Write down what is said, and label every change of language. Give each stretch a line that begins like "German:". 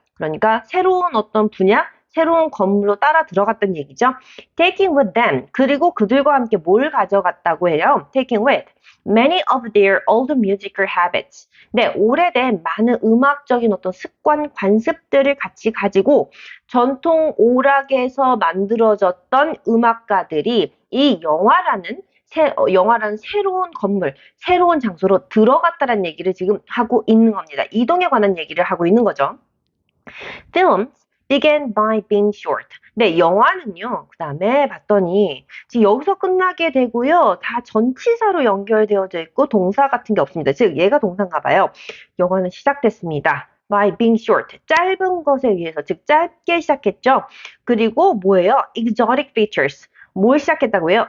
Korean: 그러니까 새로운 어떤 분야, 새로운 건물로 따라 들어갔던 얘기죠.
English: Taking with them.
Korean: 그리고 그들과 함께 뭘 가져갔다고 해요?
English: Taking with many of their old musical habits.
Korean: 네, 오래된 많은 음악적인 어떤 습관, 관습들을 같이 가지고 전통 오락에서 만들어졌던 음악가들이 이 영화라는 새로운 건물, 새로운 장소로 들어갔다는 얘기를 지금 하고 있는 겁니다. 이동에 관한 얘기를 하고 있는 거죠.
English: Films began by being short.
Korean: 네, 영화는요. 그 다음에 봤더니 지금 여기서 끝나게 되고요. 다 전치사로 연결되어져 있고 동사 같은 게 없습니다. 즉 얘가 동사인가 봐요. 영화는 시작됐습니다.
English: by being short.
Korean: 짧은 것에 의해서 즉 짧게 시작했죠. 그리고 뭐예요?
English: exotic features.
Korean: 뭘 시작했다고요?